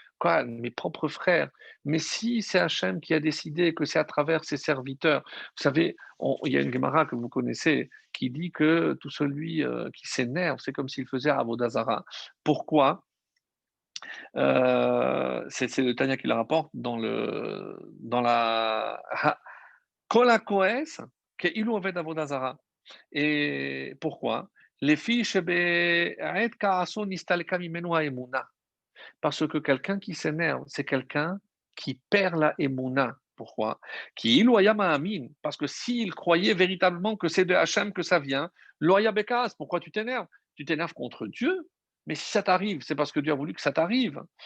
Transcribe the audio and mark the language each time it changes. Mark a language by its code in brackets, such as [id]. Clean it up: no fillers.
[fr] Quoi, mes propres frères? Mais si c'est Hachem qui a décidé que c'est à travers ses serviteurs, vous savez, il y a une Gemara que vous connaissez qui dit que tout celui qui s'énerve, c'est comme s'il faisait Avodazara. Pourquoi? C'est le Tanya qui le rapporte dans la Kol hakohes כאילו עובד עבודה זרה. Et pourquoi? [he] לפי שבעת כעסו נסתלקה ממנו האמונה. [fr] Parce que quelqu'un qui s'énerve, c'est quelqu'un qui perd la émouna. Pourquoi? Qui loya ma'amin. Parce que s'il croyait véritablement que c'est de Hachem que ça vient, loya bekas. Pourquoi tu t'énerves? Tu t'énerves contre Dieu. Mais si ça t'arrive, c'est parce que Dieu a voulu que ça t'arrive.